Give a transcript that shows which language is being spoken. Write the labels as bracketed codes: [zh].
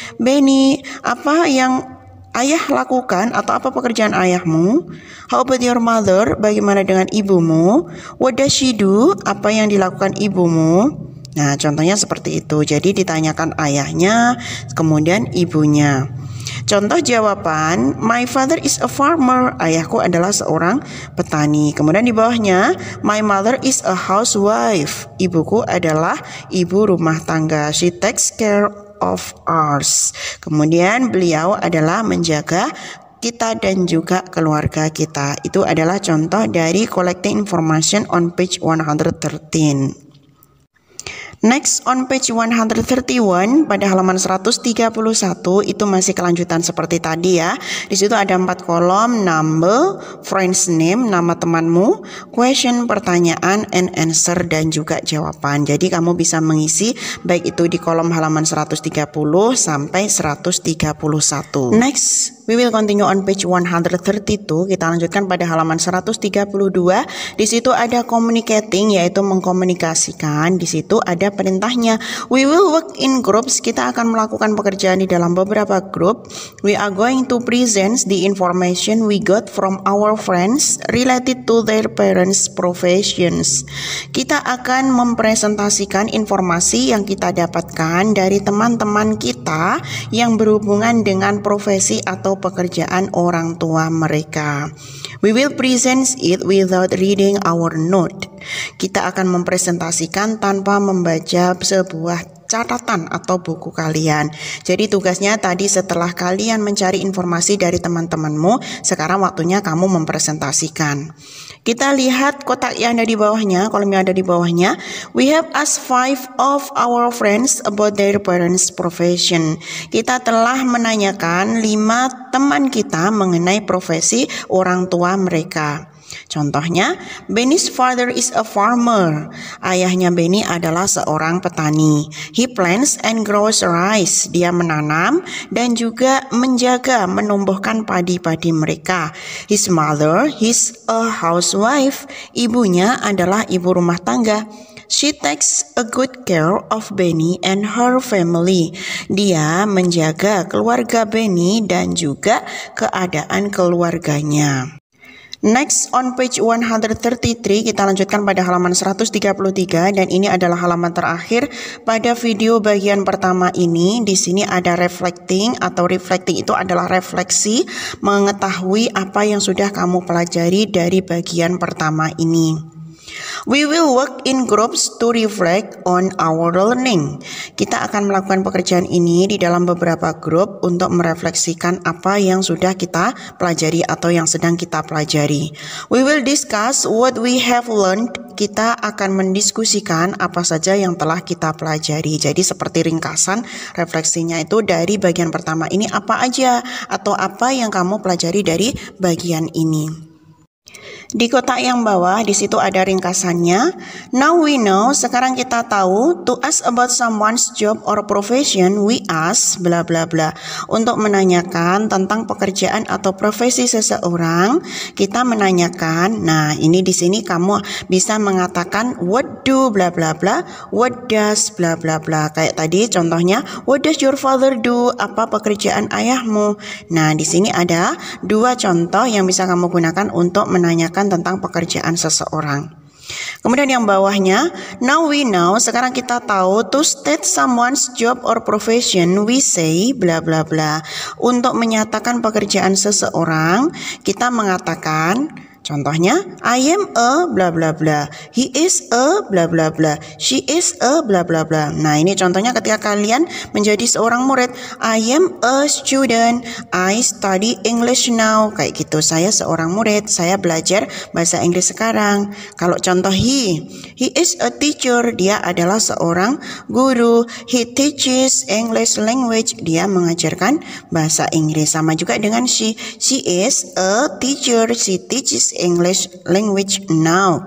[id] Benny, apa yang ayah lakukan atau apa pekerjaan ayahmu? [en] How about your mother? [id] Bagaimana dengan ibumu? [en] What does she do? [id] Apa yang dilakukan ibumu? Nah, contohnya seperti itu. Jadi ditanyakan ayahnya, kemudian ibunya. Contoh jawaban, [en] my father is a farmer. [id] Ayahku adalah seorang petani. Kemudian di bawahnya, [en] my mother is a housewife. [id] Ibuku adalah ibu rumah tangga. [en] She takes care of us. [id] Kemudian beliau adalah menjaga kita dan juga keluarga kita. Itu adalah contoh dari [en] collecting information on page 113. Next on page 131 [id] pada halaman 131 itu masih kelanjutan seperti tadi ya. Di situ ada 4 kolom, [en] number, friend's name, [id] nama temanmu, [en] question, [id] pertanyaan, [en] and answer, [id] dan juga jawaban. Jadi kamu bisa mengisi baik itu di kolom halaman 130 sampai 131. [en] Next, we will continue on page 132. [id] Kita lanjutkan pada halaman 132. Di situ ada communicating, yaitu mengkomunikasikan. Di situ ada perintahnya. [en] We will work in groups. [id] Kita akan melakukan pekerjaan di dalam beberapa grup. [en] We are going to present the information we got from our friends related to their parents' professions. [id] Kita akan mempresentasikan informasi yang kita dapatkan dari teman-teman kita yang berhubungan dengan profesi atau pekerjaan orang tua mereka. [en] We will present it without reading our note. [id] Kita akan mempresentasikan tanpa membaca sebuah catatan atau buku kalian. Jadi tugasnya tadi setelah kalian mencari informasi dari teman-temanmu, sekarang waktunya kamu mempresentasikan. Kita lihat kotak yang ada di bawahnya, kolom yang ada di bawahnya. [en] We have asked 5 of our friends about their parents' profession. [id] Kita telah menanyakan 5 teman kita mengenai profesi orang tua mereka. [en] Contohnya, Benny's father is a farmer. [id] Ayahnya Benny adalah seorang petani. [en] He plants and grows rice. [id] Dia menanam dan juga menjaga, menumbuhkan padi-padi mereka. [en] His mother is a housewife. [id] Ibunya adalah ibu rumah tangga. [en] She takes a good care of Benny and her family. [id] Dia menjaga keluarga Benny dan juga keadaan keluarganya. [en] Next, on page 133, [id] kita lanjutkan pada halaman 133 dan ini adalah halaman terakhir pada video bagian pertama ini. Di sini ada reflecting atau reflecting itu adalah refleksi, mengetahui apa yang sudah kamu pelajari dari bagian pertama ini. [en] We will work in groups to reflect on our learning. [id] Kita akan melakukan pekerjaan ini di dalam beberapa grup untuk merefleksikan apa yang sudah kita pelajari atau yang sedang kita pelajari. [en] We will discuss what we have learned. [id] Kita akan mendiskusikan apa saja yang telah kita pelajari. Jadi seperti ringkasan refleksinya itu dari bagian pertama ini apa aja atau apa yang kamu pelajari dari bagian ini. Di kotak yang bawah di situ ada ringkasannya. [en] Now we know, [id] sekarang kita tahu, [en] to ask about someone's job or profession, we ask bla bla bla. [id] Untuk menanyakan tentang pekerjaan atau profesi seseorang, kita menanyakan. Nah, ini di sini kamu bisa mengatakan [en] what do bla bla [id] bla, what does bla bla bla. Kayak tadi contohnya, [en] what does your father do? [id] Apa pekerjaan ayahmu? Nah, di sini ada dua contoh yang bisa kamu gunakan untuk menanyakan tentang pekerjaan seseorang. Kemudian yang bawahnya, [en] now we know, [id] sekarang kita tahu, [en] to state someone's job or profession, we say bla bla bla. [id] Untuk menyatakan pekerjaan seseorang, kita mengatakan, contohnya, [en] I am a bla bla bla, he is a bla bla bla, she is a bla bla bla. [id] Nah, ini contohnya ketika kalian menjadi seorang murid. [en] I am a student, I study English now. [id] Kayak gitu, saya seorang murid, saya belajar bahasa Inggris sekarang. Kalau contoh [en] he is a teacher, [id] dia adalah seorang guru. [en] He teaches English language, [id] dia mengajarkan bahasa Inggris. [en] Sama juga dengan she is a teacher, she teaches English language now.